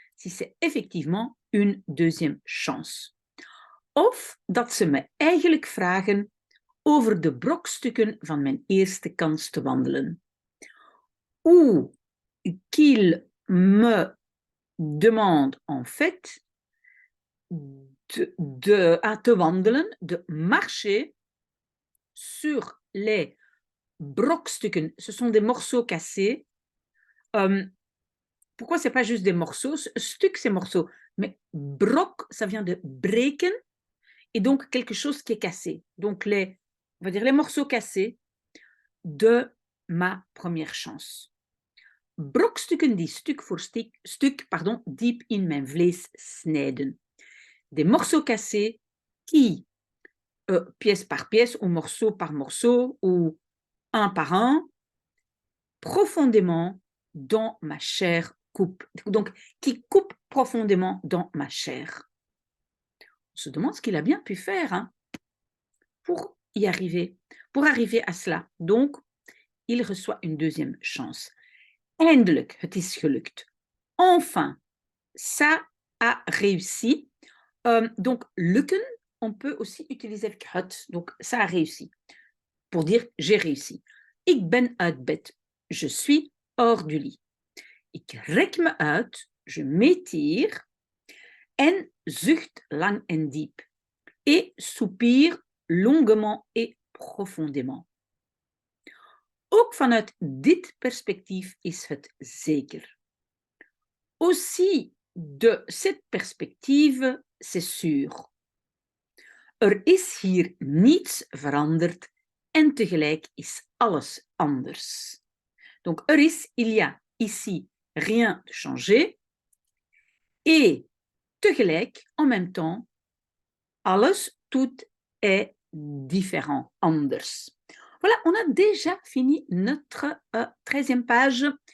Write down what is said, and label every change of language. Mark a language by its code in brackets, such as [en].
[fr] Si c'est effectivement une deuxième chance. [nl] Of dat ze me eigenlijk vragen over de brokstukken van mijn eerste kans te wandelen. [fr] Ou qu'ils me demande en fait [nl] te wandelen, [fr] de marcher sur les brokstukken. Ce sont des morceaux cassés. Pourquoi c'est pas juste des morceaux? Stuk, c'est morceau. Mais brok, ça vient de breken. Et donc quelque chose qui est cassé. Donc on va dire les morceaux cassés de ma première chance. [nl] Brokstukken die stuk voor stuk, diep in mijn vlees snijden. [fr] Des morceaux cassés qui, pièce par pièce, ou morceau par morceau, ou un par un, profondément dans ma chair coupe. Donc, qui coupe profondément dans ma chair. On se demande ce qu'il a bien pu faire hein, pour y arriver, pour arriver à cela. Donc, il reçoit une deuxième chance. [nl] Eindelijk, het is gelukt. [fr] Enfin, ça a réussi. Donc, lukken, on peut aussi utiliser avec het. Donc, ça a réussi. Pour dire j'ai réussi. [nl] Ik ben uit bed. [fr] Je suis hors du lit. [nl] Ik rek me uit. [fr] Je m'étire. [nl] En zucht lang en diep. [fr] Et soupire longuement et profondément. [nl] Ook vanuit dit perspectief is het zeker. [fr] Aussi de cette perspective, c'est sûr. [nl] Is hier niets veranderd en tegelijk is alles anders. [fr] Donc, il y a ici rien de changé et tegelijk, en même temps, alles, tout est différent, anders. Voilà, on a déjà fini notre 13e page.